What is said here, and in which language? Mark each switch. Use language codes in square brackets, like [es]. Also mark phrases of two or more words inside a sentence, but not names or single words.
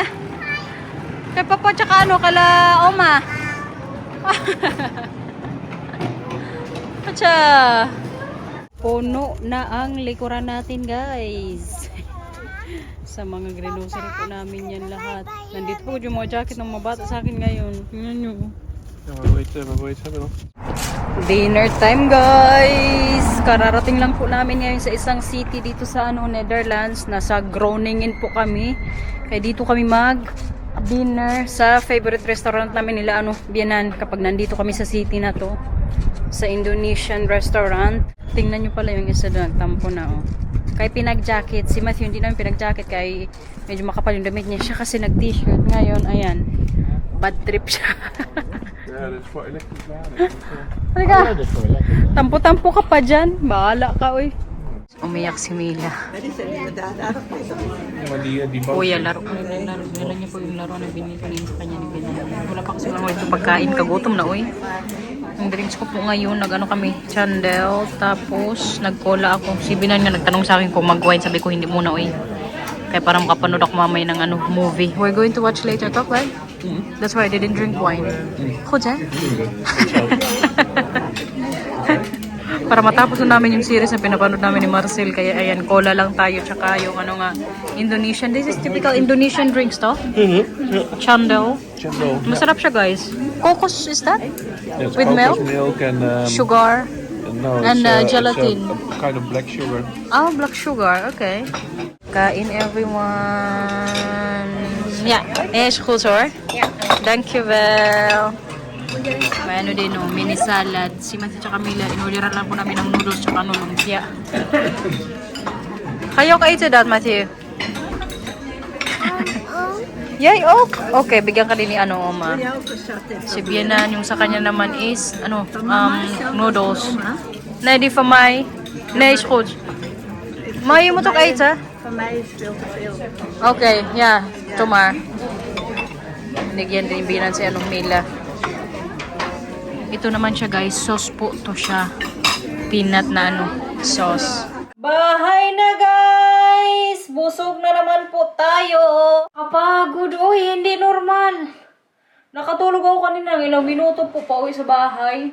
[tl] Kay Papa, tsaka ano, kala Oma. Acha! Puno na ang likuran natin, guys. Sa mga grocery po namin yan lahat. Nandito po yung mga jacket ng mga bata sa akin ngayon. Tingnan nyo. [nl] Ja, maar wil je iets hebben dan? [en] Dinner time, guys! [tl] Kararating lang po namin ngayon sa isang city dito sa Netherlands. Nasa Groningen po kami. Kaya dito kami mag-dinner sa favorite restaurant namin nila, Bianan, kapag nandito kami sa city na to. Sa Indonesian restaurant. Tingnan nyo pala yung isa doon, nagtampo na, Kaya pinag-jacket. Si Matthew hindi namin pinag-jacket kaya medyo makapal yung damit niya. Siya kasi nag-t-shirt. Ngayon, ayan. Bad trip siya. [nl] Ja, dit is voor elektrisch laden. [tl] Halika. Tampo-tampo ka pa dyan. Bahala ka, uy. Umiyak si Mila. [nl] Die [tl] Kuya, laro nila niya po yung laro na binili sa kanya ni Binan. Wala pa kasi mga ito pagkain, kagutom na uy. Ang drinks ko po ngayon, nag-ano kami, chandel, tapos nag-cola ako. Si Binan nga nagtanong sa akin kung mag-wine, sabi ko hindi muna uy. Kaya parang makapanood ako mamay ng ano, movie. [en] We're going to watch later, talk right? That's why I didn't drink wine. Khoja? [tl] Para matapos na namin yung series na pinapanood namin ni Marcel. Kaya ayan, cola lang tayo. Tsaka yung ano nga, Indonesian. [en] This is typical Indonesian drinks to. Chandel. Chendol. [tl] Masarap siya guys. [en] Kokos is that? It's With milk? milk and Sugar? no, and, it's gelatin. a kind of black sugar. Oh, black sugar. Okay. Kain everyone. Yeah. [nl] Is goed hoor. Ja. Dankjewel. [tl] May ano din, no, [en] mini salad. [tl] Si Matthew tsaka Mila, inuliran lang po namin ng noodles tsaka ano, lumpia. Kayo ka ito dat, Matthew? Yay, oh! Okay, bigyan ka din ni ano, Oma. Si Bianan, yung sa kanya naman is, ano, noodles. [nl] Nee, die van mij. Nee, is goed. Maar je moet ook eten. Van mij is veel te veel. [en] Okay, yeah. [tl] Ito maar. Binigyan din Bianan si anong Mila. Ito naman siya guys, sauce po to siya. Peanut na ano, sauce. Bahay na guys! Busog na naman po tayo. Kapagod, uy, hindi normal. Nakatulog ako kanina ng ilang minuto po pa uwi sa bahay.